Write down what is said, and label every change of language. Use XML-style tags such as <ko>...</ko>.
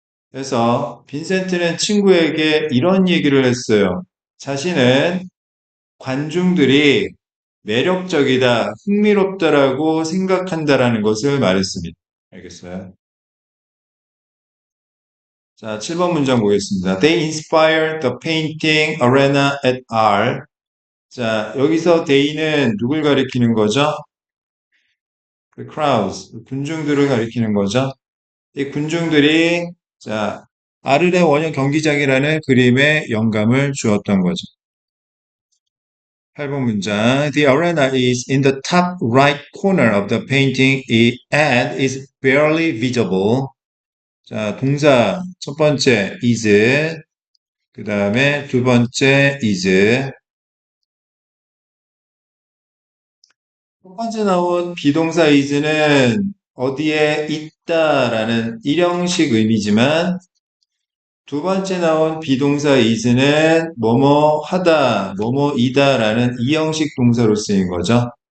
<ko>그래서 빈센트는 친구에게 이런 얘기를 했어요. 자신은 관중들이 매력적이다, 흥미롭다라고 생각한다라는 것을 말했습니다. 알겠어요? 자, 7번 문장 보겠습니다.</ko> <en>They inspired the painting arena at R.</en> <ko>자, 여기서 they는 누굴 가리키는 거죠? 그 crowds, 군중들을 가리키는 거죠. 이 군중들이 자, 아르레 원형 경기장이라는 그림에 영감을 주었던 거죠. 8번 문장.</ko> <en>The arena is in the top right corner of the painting and is barely visible.</en> <ko>자, 동사 첫 번째 is, 그 다음에 두 번째 is. 첫 번째 나온 비동사 is는 어디에 있다라는 일형식 의미지만 두 번째 나온 비동사 is는 뭐뭐 하다, 뭐뭐이다라는 이형식 동사로 쓰인 거죠.</ko>